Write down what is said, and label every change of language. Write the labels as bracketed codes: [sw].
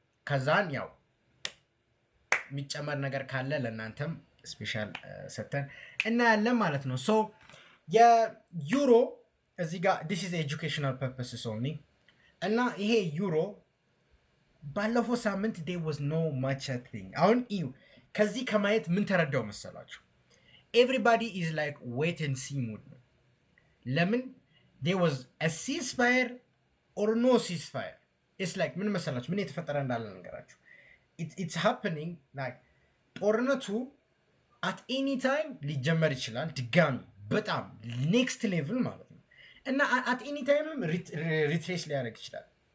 [am] ከዛን ያው የሚጨመር ነገር ካለ ለእናንተም ስፔሻል ሰተን እናያለን ማለት ነው። ሶ የዩሮ እዚህ ጋር [en] this is educational purposes only [am] እና ይሄ ዩሮ ባለፈው ሳምንት [en] there was no much thing። [am] አሁን እዩ ከዚህ ከማየት ምን ተረዳው መሰላችሁ? [en] Everybody is like wait and see mood. Lemon, there was a ceasefire or no ceasefire. It's like [am] ምን መሰላችሁ ምን የተፈጠረ እንዳለ ነገራችሁ። [en] It's happening like [am] ጦርነቱ [en] at any time [am] ሊጀመር ይችላል ድጋሚ በጣም [en] next level [am] ማለት ነው እና [en] at any time retrace [am] ሊያደርግ ይችላል።